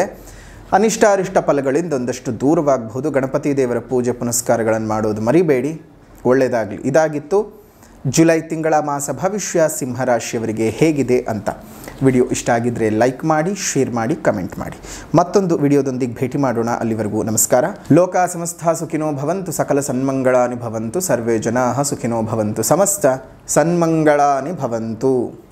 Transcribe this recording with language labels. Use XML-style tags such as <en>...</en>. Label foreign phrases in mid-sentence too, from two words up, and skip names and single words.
<kn>ಅನಿಷ್ಟಾರಿಷ್ಟ ಫಲಗಳಿಂದ ಒಂದಷ್ಟು ದೂರವಾಗಬಹುದು. ಗಣಪತಿ ದೇವರ ಪೂಜೆ ಪುನಸ್ಕಾರಗಳನ್ನು ಮಾಡೋದು ಮರಿಬೇಡಿ. ಒಳ್ಳೆಯದಾಗಲಿ. ಇದಾಗಿತ್ತು ಜುಲೈ ತಿಂಗಳ ಮಾಸ ಭವಿಷ್ಯ ಸಿಂಹರಾಶಿಯವರಿಗೆ ಹೇಗಿದೆ ಅಂತ. ವಿಡಿಯೋ ಇಷ್ಟ ಆಗಿದ್ದರೆ ಲೈಕ್ ಮಾಡಿ, ಶೇರ್ ಮಾಡಿ, ಕಮೆಂಟ್ ಮಾಡಿ. ಮತ್ತೊಂದು ವಿಡಿಯೋದೊಂದಿಗೆ ಭೇಟಿ ಮಾಡೋಣ. ಅಲ್ಲಿವರೆಗೂ ನಮಸ್ಕಾರ.</kn> <sa>ಲೋಕ ಸಮಸ್ತ ಸುಖಿನೋ ಭವಂತು, ಸಕಲ ಸನ್ಮಂಗಳಾನಿ ಭವಂತು, ಸರ್ವೇ ಜನಾಃ ಸುಖಿನೋ ಭವಂತು, ಸಮಸ್ತ ಸನ್ಮಂಗಳಾನಿ ಭವಂತು.</sa>